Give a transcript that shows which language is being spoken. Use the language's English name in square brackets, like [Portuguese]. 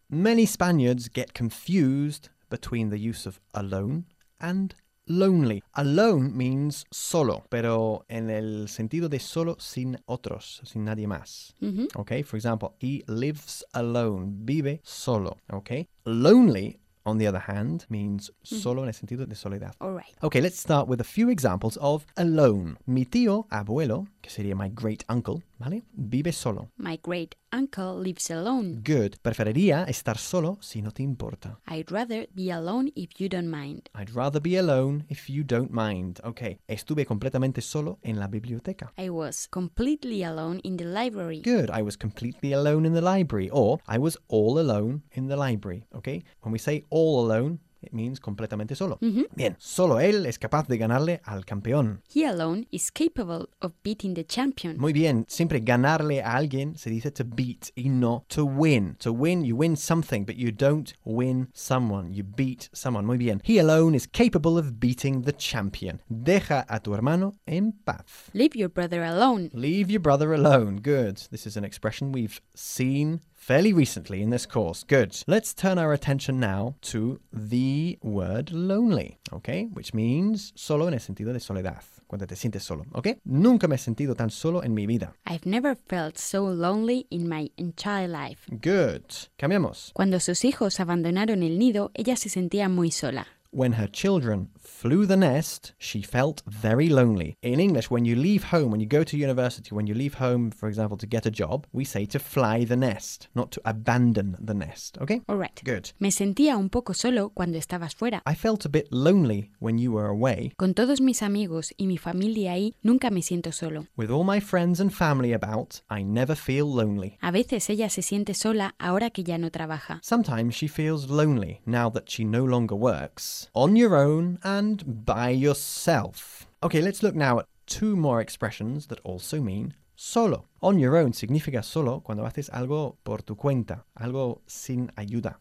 [English] Many Spaniards get confused between the use of alone and lonely. Alone means [Spanish] solo, pero en el sentido de solo, sin otros, sin nadie más. Mm-hmm. [English] Okay, for example, he lives alone, [Spanish] vive solo. [English] Okay, lonely, on the other hand, means [Spanish] solo en el sentido de soledad. [English] All right. Okay, let's start with a few examples of alone. [Spanish] Mi tío abuelo, que sería [English] my great uncle, [Spanish] ¿vale? Vive solo. [English] My great uncle lives alone. [Spanish] Good. Preferiría estar solo si no te importa. [English] I'd rather be alone if you don't mind. I'd rather be alone if you don't mind. [Spanish] Okay. Estuve completamente solo en la biblioteca. [English] I was completely alone in the library. Good. I was completely alone in the library. Or, I was all alone in the library. Okay? When we say all alone, it means [Spanish] completamente solo. Mm-hmm. Bien, solo él es capaz de ganarle al campeón. [English] He alone is capable of beating the champion. [Spanish] Muy bien, siempre ganarle a alguien se dice to beat y no to win. [English] To win, you win something, but you don't win someone. You beat someone. [Spanish] Muy bien. [English] He alone is capable of beating the champion. [Spanish] Deja a tu hermano en paz. [English] Leave your brother alone. Leave your brother alone. Good. This is an expression we've seen fairly recently in this course. Good. Let's turn our attention now to the word lonely, okay? Which means [Spanish] solo en el sentido de soledad, cuando te sientes solo, okay? Nunca me he sentido tan solo en mi vida. [English] I've never felt so lonely in my entire life. [Spanish] Good. Cambiamos. Cuando sus hijos abandonaron el nido, ella se sentía muy sola. [English] When her children flew the nest, she felt very lonely. In English, when you leave home, when you go to university, when you leave home, for example, to get a job, we say to fly the nest, not to abandon the nest, okay? All right. Good. [Spanish] Me sentía un poco solo cuando estabas fuera. [English] I felt a bit lonely when you were away. [Spanish] Con todos mis amigos y mi familia ahí, nunca me siento solo. [English] With all my friends and family about, I never feel lonely. [Spanish] A veces ella se siente sola ahora que ya no trabaja. [English] Sometimes she feels lonely now that she no longer works. On your own and by yourself. Okay, let's look now at two more expressions that also mean solo. On your own [Spanish] significa solo cuando haces algo por tu cuenta, algo sin ayuda.